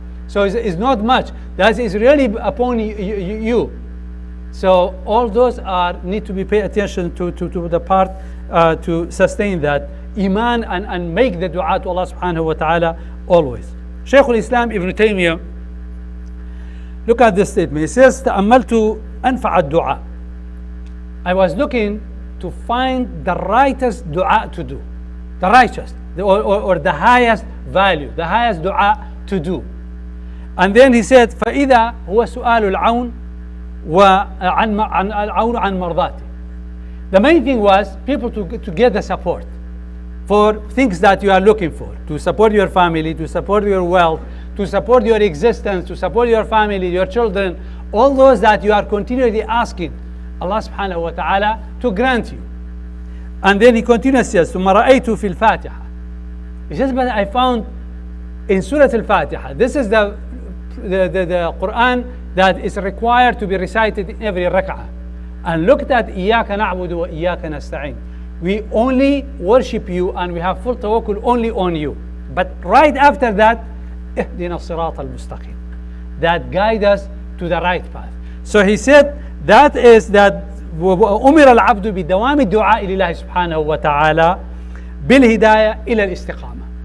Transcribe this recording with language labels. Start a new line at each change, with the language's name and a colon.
English: So it's not much. That is really upon you. So all those need to be paid attention to the part to sustain that iman and make the dua to Allah subhanahu wa ta'ala always. Shaykh al-Islam Ibn Taymiyyah, look at this statement. He says,
Arabic: تأملت أنفع الدعاء.
English: I was looking to find the rightest dua to do, the righteous, or the highest value, the highest dua to do. And then he said,
Arabic: فإذا هو سؤال العون وعن العون عن مرضاته.
English: The main thing was people to get the support for things that you are looking for, to support your family, to support your wealth, to support your existence, to support your family, your children, all those that you are continually asking Allah subhanahu wa ta'ala to grant you. And then he continues, says,
Arabic: ثم رأيت في الفاتحة.
English: He says, but I found in Surah Al-Fatiha, this is the Quran that is required to be recited in every rak'ah. And looked at
Arabic: إياك نعبد وإياك نستعين.
English: We only worship you and we have full tawakkul only on you. But right after that,
Arabic: اهدنا الصراط المستقيم,
English: that guide us to the right path. So he said that is that
Arabic: أمر العبد بدوام الدعاء لله سبحانه وتعالى بالهداية إلى الاستقامة.